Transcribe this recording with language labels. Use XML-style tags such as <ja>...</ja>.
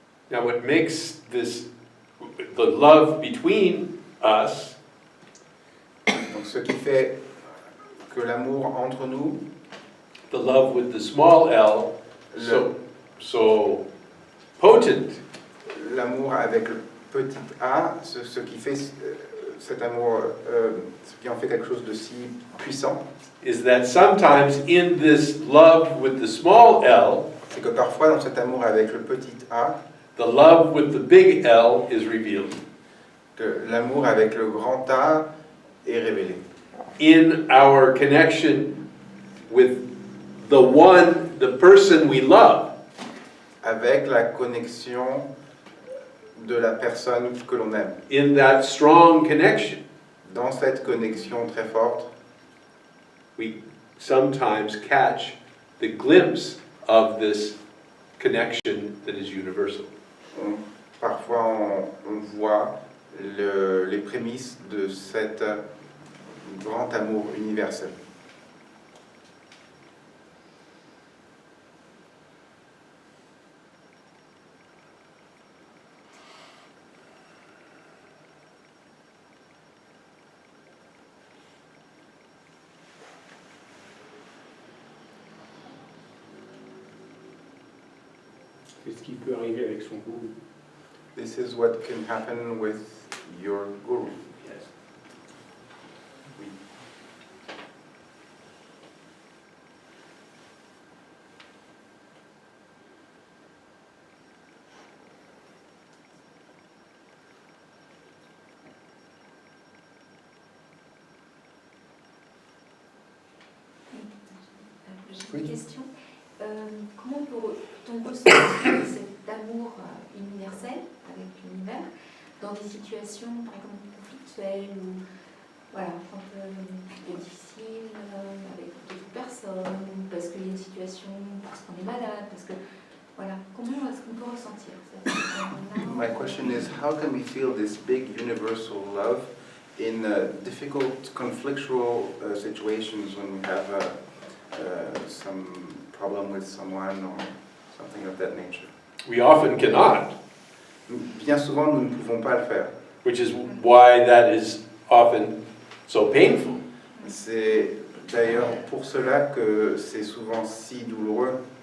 <en>Now, what makes this, the love between us,</en> <fr>Donc ce qui fait que l'amour entre nous,</fr> <en>the love with the small l, so potent,</en> <fr>l'amour avec le petit A, ce qui fait cet amour, ce qui en fait quelque chose de si puissant,</fr> <en>is that sometimes in this love with the small l,</en> <fr>c'est que parfois dans cet amour avec le petit a,</fr> <en>the love with the big L is revealed.</en> <fr>que l'amour avec le grand A est révélé.</fr> <en>In our connection with the one, the person we love.</en> <fr>Avec la connexion de la personne que l'on aime.</fr> <en>In that strong connection,</en> <fr>Dans cette connexion très forte,</fr> <en>we sometimes catch the glimpse of this connection that is universal.</en> <fr>parfois on voit les prémices de cet grand amour universel. C'est ce qui peut arriver avec son goût.</fr> <en>This is what can happen with your guru. Yes.</en> <fr>Oui. J'ai une question. Comment peut-on ressentir cet amour universel avec l'univers dans des situations, par exemple, conflictuelles ou voilà, quand c'est difficile avec d'autres personnes, ou parce qu'il y a une situation, parce qu'on est malade, parce que voilà, comment est-ce qu'on peut ressentir ça?</fr> <en>My question is, how can we feel this big universal love in difficult conflictual situations when we have some problem with someone or something of that nature? We often cannot,</en> <fr>Bien souvent, nous ne pouvons pas le faire.</fr> <en>which is why that is often so painful.</en> <fr>C'est d'ailleurs pour cela que c'est souvent si douloureux.</fr>